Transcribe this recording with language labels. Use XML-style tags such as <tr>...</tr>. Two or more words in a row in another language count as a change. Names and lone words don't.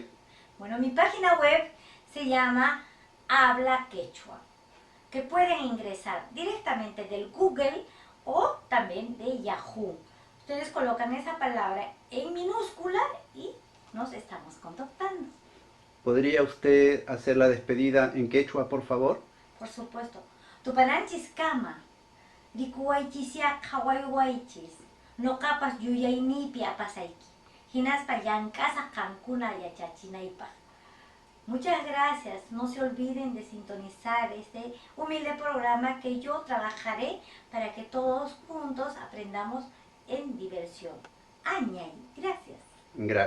<es>Bueno, mi página web se llama Habla Quechua, que pueden ingresar directamente del Google o también de Yahoo. Ustedes colocan esa palabra en minúscula y nos estamos contactando. ¿Podría usted hacer la despedida en quechua, por favor? Por supuesto.</es> <qu>Tupananchis kama, rikuwaychisya qhawaywaychis, noqapas yuyaynipi apasayki, hinaspa llank'asaq qankuna yachachinaypaq.</qu> <es>Muchas gracias. No se olviden de sintonizar este humilde programa que yo trabajaré para que todos juntos aprendamos en diversión. Añay. Gracias. Gracias.</es>